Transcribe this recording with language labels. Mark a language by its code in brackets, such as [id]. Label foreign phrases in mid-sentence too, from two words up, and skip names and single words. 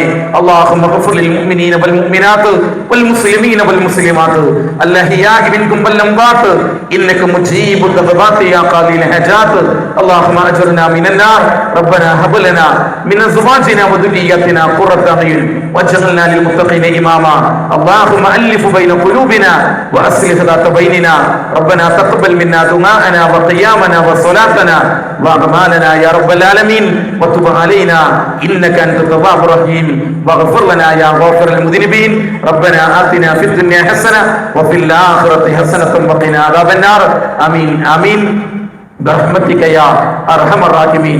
[ar] اللهم اغفر للمؤمنين والمؤمنات والمسلمين والمسلمات الأحياء منكم والأموات إنك مجيب الدعوات يا قاضي الحاجات. اللهم أجرنا من النار ربنا هب لنا من أزواجنا وذرياتنا قرة أعين واجعلنا للمتقين إماما. اللهم ألف بين قلوبنا وأصلح ذات بيننا ربنا تقبل منا دعاءنا وقيامنا وصلاتنا وأعمالنا يا رب العالمين وتب علينا إنك أنت التواب الرحيم واغفر لنا يا غافر المذنبين ربنا آتنا في الدنيا حسنة وفي الآخرة حسنة وقنا عذاب النار آمين آمين برحمتك يا أرحم الراحمين.